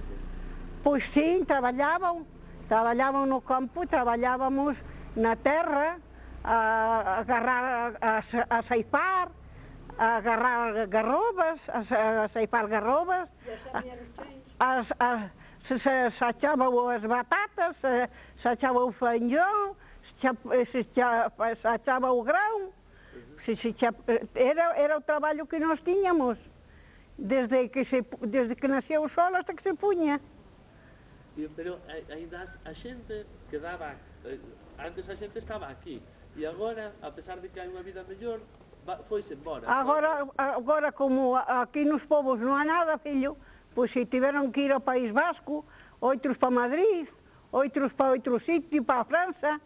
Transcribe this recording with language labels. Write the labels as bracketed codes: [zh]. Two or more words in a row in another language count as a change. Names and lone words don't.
[gl] Pois sim, traballaban no campo, traballábamos na terra, a saipar, a agarrar garrobas, a saipar garrobas, se achaba as batatas, se achaba o feijão, se achaba o grão. Era o traballo que nós tínhamos, desde que nasceu o sol hasta que se punha. Pero ainda a xente quedaba, antes a xente estaba aquí, e agora, a pesar de que hai unha vida mellor, foise embora. Agora, como aquí nos povos non há nada, fillo, pois se tiveron que ir ao País Vasco, outros para Madrid, outros para outro sitio, para a França.